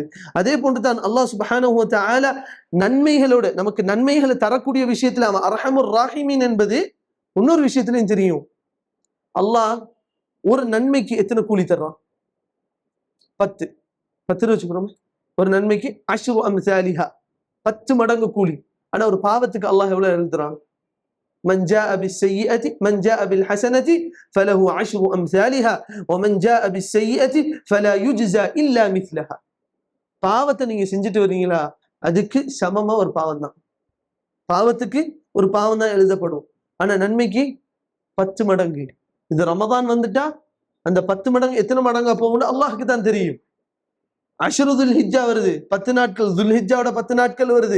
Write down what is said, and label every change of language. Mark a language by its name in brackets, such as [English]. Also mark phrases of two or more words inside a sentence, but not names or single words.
[Tamil] அதே போன்றுதான் அல்லாஹ் [Arabic] سبحانه وتعالى [Tamil] நன்மைகளோட நமக்கு நன்மைகளை தரக்கூடிய விஷயத்துல அவன் [Arabic] أرحم الراحمين [Tamil] என்பது இன்னொரு விஷயத்திலையும் தெரியும். அல்லாஹ் ஒரு நன்மைக்கு எத்தனை கூலி தர்றான்? 10 வச்சுக்கிறோம். ஒரு நன்மைக்கு [Arabic] عشر أمثالها, [Tamil] 10 மடங்கு கூலி. ஆனா ஒரு பாவத்துக்கு அல்லாஹ் எவ்வளவு எழுதுறான்? [Arabic] من جاء بالسيئة من جاء بالحسنة فله 10 أمثالها ومن جاء بالسيئة فلا يجزى إلا مثلها. [Tamil] பாவத்தை நீங்க செஞ்சுட்டு வரீங்களா, அதுக்கு சமமா ஒரு பாவம் தான், பாவத்துக்கு ஒரு பாவம் தான் எழுதப்படும். ஆனா நன்மைக்கு 10 மடங்கு. இது ரமதான் வந்துட்டா அந்த 10 மடங்கு எத்தனை மடங்கா போகும்னு அல்லாஹ்க்கு தான் தெரியும். [Arabic] عشر ذي الحجة [Tamil] வருது, 10 நாட்கள், துல்ஹிஜ்ஜாவோட 10 நாட்கள் வருது.